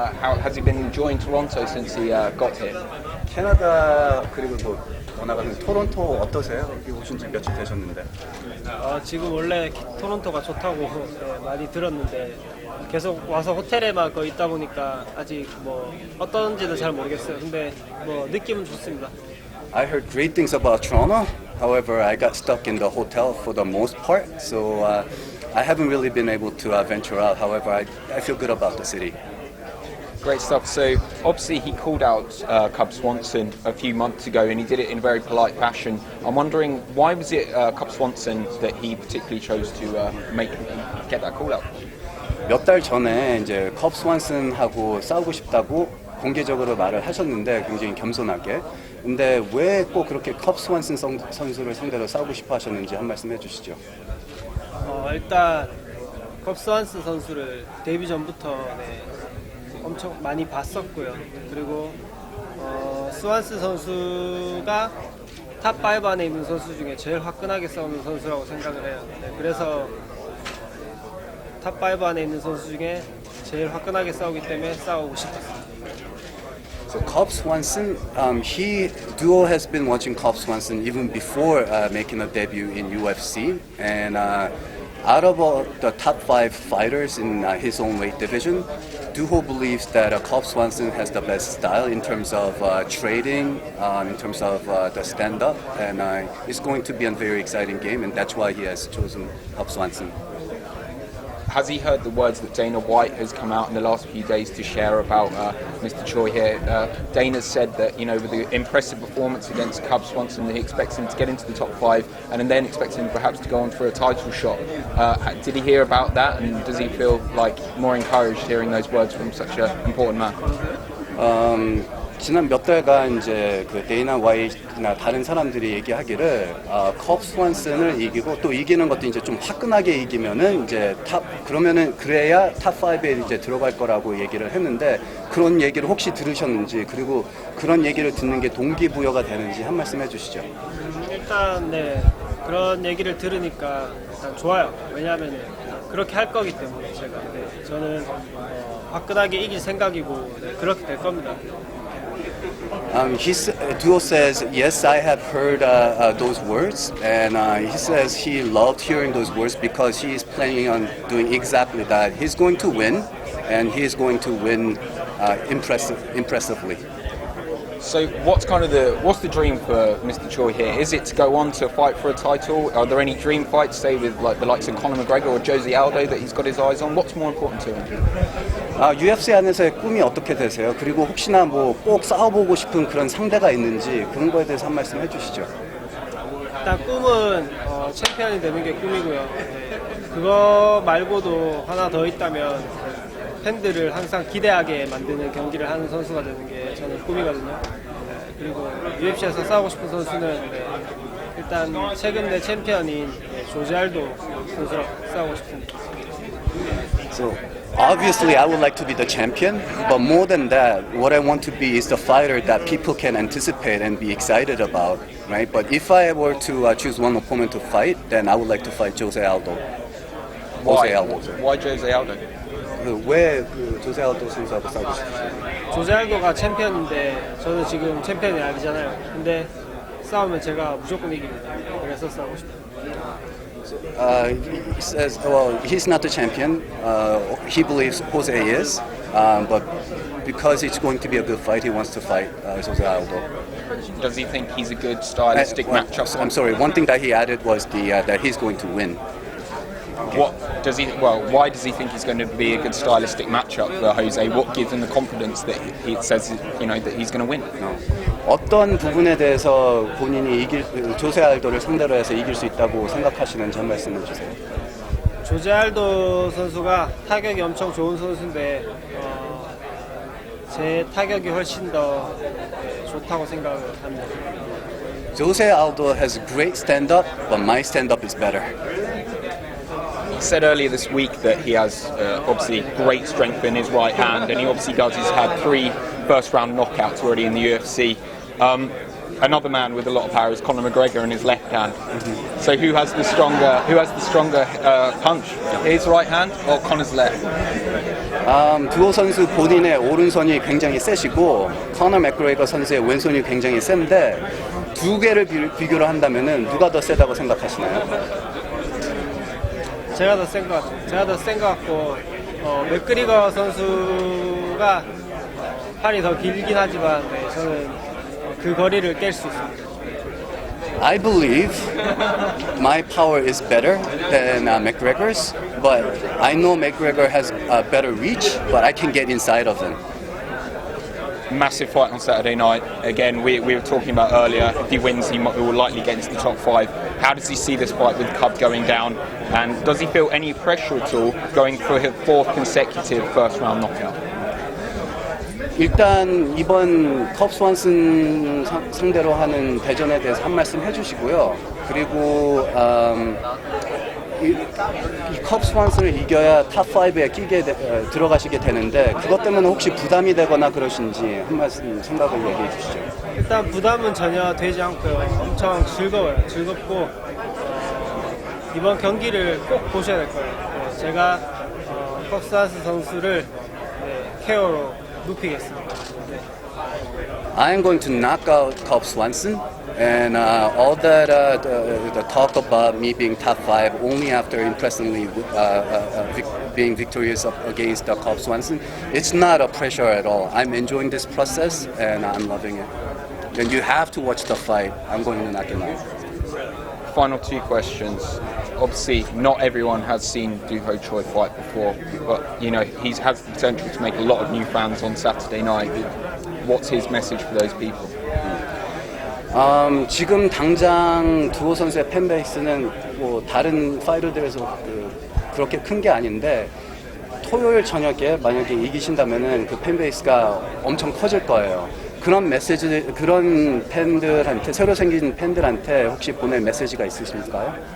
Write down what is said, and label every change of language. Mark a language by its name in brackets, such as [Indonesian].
[English] How has he been enjoying Toronto since he got here? [Korean] 캐나다 그리고 뭐 원하는 토론토 어떠세요? 여기 오신 지 며칠 되셨는데. 지금 원래 토론토가 좋다고 많이 들었는데 계속 와서 호텔에만 거의 있다 보니까 아직 뭐 어떤지도 잘 모르겠어요. 근데 뭐 느낌은 좋습니다. [English] I heard great things about Toronto. However, I got stuck in the hotel for the most part, so I haven't really been able to venture out. However, I feel good about the city. Great stuff. So obviously he called out Cub Swanson a few months ago, and he did it in a very polite fashion. I'm wondering, why was it Cub Swanson that he particularly chose to get that call out? [Korean] 몇 달 전에 이제 컵 스완슨하고 싸우고 싶다고 공개적으로 말을 하셨는데 굉장히 겸손하게. 근데 왜 꼭 그렇게 컵 스완슨 선수를 상대로 싸우고 싶어 하셨는지 한 말씀 해주시죠. 일단 컵 스완슨 선수를 데뷔 전부터 엄청 많이 봤었고요. 그리고 스완슨 선수가 탑5 안에 있는 선수 중에 제일 화끈하게 싸우는 선수라고 생각을 해요. 그래서 탑5 안에 있는 선수 중에 제일 화끈하게 싸우기 때문에 싸우고 싶었어요. [English] So Cobb Swanson, Duo has been watching Cobb Swanson even before making a debut in UFC, and out of the top 5 fighters in his own weight division, Duho believes that Cobb Swanson has the best style in terms of trading, in terms of the stand-up, and it's going to be a very exciting game, and that's why he has chosen Cobb Swanson. Has he heard the words that Dana White has come out in the last few days to share about Mr. Choi here? Dana's said that, with the impressive performance against Cub Swanson, that he expects him to get into the top 5 and then expects him perhaps to go on for a title shot. Did he hear about that, and does he feel like more encouraged hearing those words from such an important man? [Korean] 지난 몇 달간 이제 그 데이나 화이트나 다른 사람들이 얘기하기를 컵 스완슨을 이기고 또 이기는 것도 이제 좀 화끈하게 이기면은 이제 그러면은 그래야 탑 5에 이제 들어갈 거라고 얘기를 했는데 그런 얘기를 혹시 들으셨는지, 그리고 그런 얘기를 듣는 게 동기부여가 되는지 한 말씀 해주시죠. 일단 그런 얘기를 들으니까 일단 좋아요. 왜냐하면 그렇게 할 거기 때문에 제가 저는 화끈하게 이길 생각이고 그렇게 될 겁니다. [English] Duo says, yes, I have heard those words, and he says he loved hearing those words because he is planning on doing exactly that. He's going to win, and he is going to win impressively. So what's the dream for Mr. Choi here? Is it to go on to fight for a title? Are there any dream fights, say with the likes of Conor McGregor or Jose Aldo, that he's got his eyes on? What's more important to him? [Korean] UFC 안에서의 꿈이 어떻게 되세요? 그리고 혹시나 뭐 꼭 싸워보고 싶은 그런 상대가 있는지 그런 거에 대해서 한 말씀 해주시죠. 일단 꿈은 챔피언이 되는 게 꿈이고요. 그거 말고도 하나 더 있다면 팬들을 항상 기대하게 만드는 경기를 하는 선수가 되는 게 저는 꿈이거든요. 그리고 UFC에서 싸우고 싶은 선수는 일단 최근 내 챔피언인 조제 알도 선수랑 싸우고 싶습니다. [English] So obviously I would like to be the champion, but more than that, what I want to be is the fighter that people can anticipate and be excited about, right? But if I were to choose one opponent to fight, then I would like to fight Jose Aldo. Why? Jose Aldo. Why Jose Aldo? [Korean] 왜 조세 알도 선수하고 싸우고 싶으세요? 조제 알도가 챔피언인데 저는 지금 챔피언이 아니잖아요. 근데 싸우면 제가 무조건 이깁니다. 그래서 싸우고 싶어요. [English] He says, well, he's not the champion. He believes Jose is, but because it's going to be a good fight, he wants to fight Jose Aldo. Does he think he's a good stylistic matchup? I'm sorry. One thing that he added was that he's going to win. Okay. Why does he think he's going to be a good stylistic matchup for Jose? What gives him the confidence that he says, that he's going to win? [Korean] 어떤 부분에 대해서 본인이 조세 알도를 상대로 해서 이길 수 있다고 생각하시는지 한 말씀해 주세요. 조제 알도 선수가 타격이 엄청 좋은 선수인데 제 타격이 훨씬 더 좋다고 생각을 합니다. [English] Jose Aldo has great stand-up, but my stand-up is better. He said earlier this week that he has obviously great strength in his right hand, and he obviously does. He's had 3 first-round knockouts already in the UFC. another man with a lot of power is Conor McGregor in his left hand. So who has the stronger punch? His right hand or Conor's left? [Korean] 두오 선수 본인의 오른손이 굉장히 세시고 커너 맥그레거 선수의 왼손이 굉장히 센데 두 개를 비교를 한다면은 누가 더 세다고 생각하시나요? 제가 더 센 것 같아요. 제가 더 센 것 같고 맥그리거 선수가 팔이 더 길긴 하지만 네, 저는 그 거리를 깰 수 있습니다. [English] I believe my power is better than McGregor's, but I know McGregor has a better reach, but I can get inside of him. Massive fight on Saturday night. Again, we were talking about earlier, if he wins, he will likely get into the top 5. How does he see this fight with Cub going down? And does he feel any pressure at all going for his 4th consecutive first round knockout? [Korean] 일단 이번 컵스 완슨 상대로 하는 대전에 대해서 한 말씀 해주시고요. 그리고 이 컵스 완슨을 이겨야 탑 5에 들어가시게 되는데 그것 때문에 혹시 부담이 되거나 그러신지 한 말씀 생각을 얘기해 주시죠. 일단 부담은 전혀 되지 않고요. 엄청 즐거워요. 즐겁고 이번 경기를 꼭 보셔야 될 거예요. 네, 제가 컵스 완슨 선수를 KO로 눕히겠습니다. 네. [English] I am going to knock out Cub Swanson, and all that the talk about me being top 5 only after impressively being victorious against Cub Swanson, it's not a pressure at all. I'm enjoying this process and I'm loving it. And you have to watch the fight. I'm going to knock him out. Final 2 questions. Obviously, not everyone has seen Ho Choi fight before, but you know he has the potential to make a lot of new fans on Saturday night. What's his message for those people? [Korean] 지금 당장 두오 선수의 팬베이스는 뭐 다른 파이터들에서 그렇게 큰 게 아닌데 토요일 저녁에 만약에 이기신다면은 그 팬베이스가 엄청 커질 거예요. 그런 메시지, 그런 팬들한테 새로 생긴 팬들한테 혹시 보낼 메시지가 있으실까요?